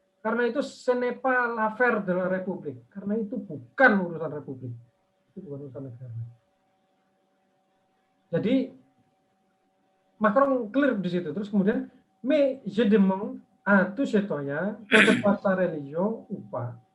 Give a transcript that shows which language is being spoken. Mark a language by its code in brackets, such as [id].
[id] Karena itu [fr] ce n'est pas l'affaire de la République. [id] Karena itu bukan urusan Republik. Itu bukan urusan negara. Jadi Macron clear di situ. Terus kemudian, [fr] mais je demande à tous citoyens, quelle que soit sa religion ou pas.